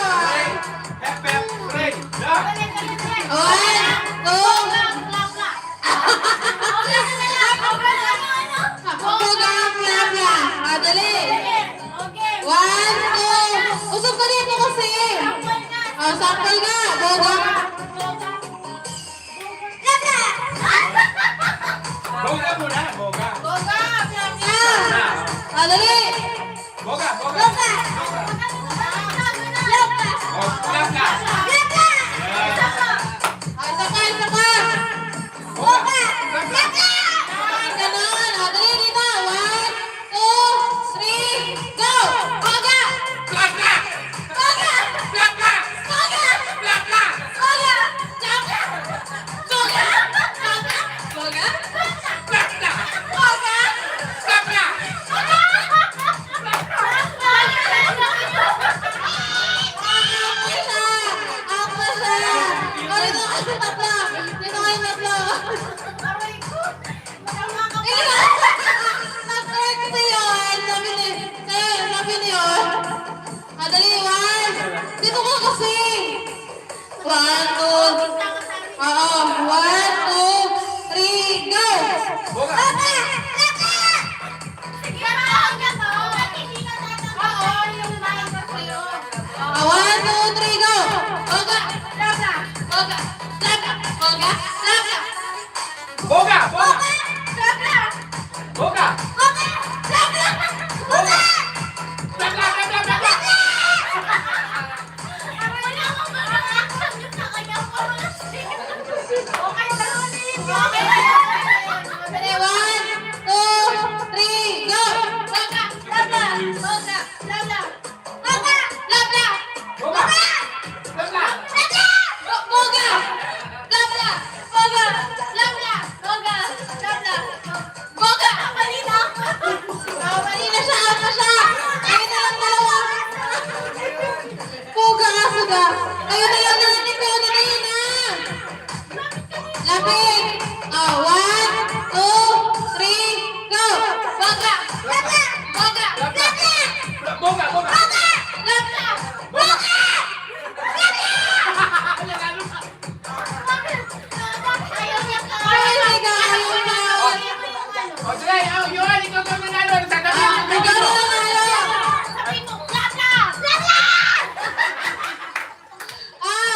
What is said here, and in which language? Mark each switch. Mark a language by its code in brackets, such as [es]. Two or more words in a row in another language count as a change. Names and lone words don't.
[tl] Hepe, Ray, la! Ulit, ulit, ulit. 1, 2, Bugang bla bla. Dali. Okay. 1, 2. Usap ka dito kasi. Sample nga. Bugang. Boga muna, boga. Dali. Boga, boga. Oh, plaka. Isa pa. Boga. Plaka. Ganon. Dali dito. 1, 2, 3, go. Buga. Plaka. Buga. Plaka. Buga. Plaka. Buga. Buga. Buga. Buga. Plaka. Buga. Plaka. Out na siya. Dito kayo tatlo. Dito kayo tatlo. Nag-work kasi yun. Sabi ni yun. Dali, 1. Dito ka kasi. 1, 2. Oo. 1, 2, 3, go. Boga. Ah, 1, 2, 3, go. Oga. Oga. Oga. Oga. Oga. Boga, boga. Boga. Boga. Plaka, plaka, plaka. Dali, 1, 2, 3, go. Oga. Oga. Oga. Lala. Oga. Lala. Boga. Plaka. Boga! Labla! Boga! Labla! Boga! Labla! Boga! Mali na! Mali na siya! Out na siya! Kayo na lang dalawa! Boga ka suga! Kayo na lang dalawa ni Boga na yun na! Lapit! 1, 2, 3, go! Boga! Labla! Boga! Labla! Boga, boga. Labla! Boga! Ay, [en] my God! [tl] Ayaw na! O, sige, yun, ikaw ka manalo. Sasabihin mo. Ikaw na nanalo! Ah!